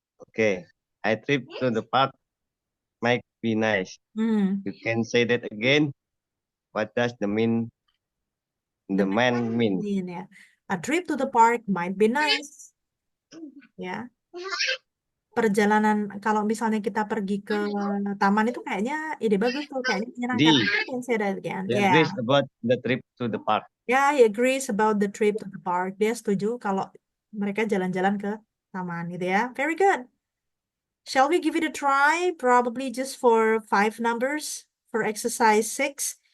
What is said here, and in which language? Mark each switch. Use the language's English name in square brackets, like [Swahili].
[English] Okay. I trip to the park might be nice. Hmm. You can say that again. What does the man mean? Ya. A trip to the park might be nice. Ya. [Indonesian] Perjalanan kalau misalnya kita pergi ke taman itu kayaknya ide bagus tuh, kayaknya menyenangkan. D. [English] I can say that again. He Yeah. agrees about the trip to the park. Yeah, he agrees about the trip to the park. [Indonesian] Dia setuju kalau mereka jalan-jalan ke taman gitu ya. [English] Very good. Shall we give it a try? Probably just for 5 numbers for exercise 6.